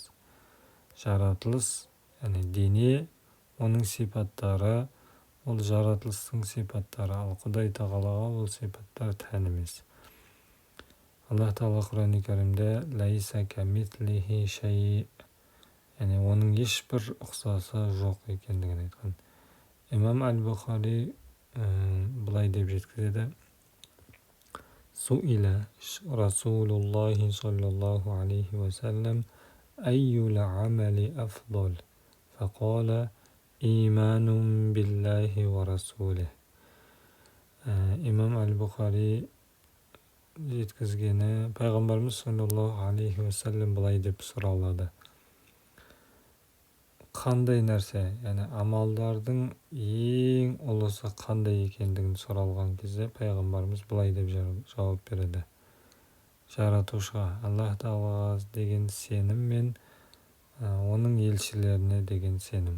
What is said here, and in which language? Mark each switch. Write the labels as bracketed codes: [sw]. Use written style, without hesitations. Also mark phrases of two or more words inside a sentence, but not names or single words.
[kk] Жаратылыс, яғни дене, оның сипаттары, ол жаратылыстың сипаттары, ал Құдай Тағалаға ол сипаттар тән емес. Аллах Тағала Құран-ы Кәрімде [ar] «ليس كمثله شيء», [kk] яғни оның ешбір ұқсасы жоқ екендігін айтқан. Имам Әл-Бұхари былай деп жеткізеді: [ar] سئل رسول الله صلى الله عليه وسلم أي العمل أفضل فقال إيمان بالله ورسوله. [kk] Имам Әл-Бұхари жеткізгені, пайғамбарымыз [ar] صلى الله عليه وسلم [kk] былай деп сұралады: қандай нәрсе, яғни амалдардың ең ұлысы қандай екендігін сұралған кезде пайғамбарымыз былай деп жауап береді: жаратушыға, Аллах Тағалаға деген сенім мен оның елшілеріне деген сенім.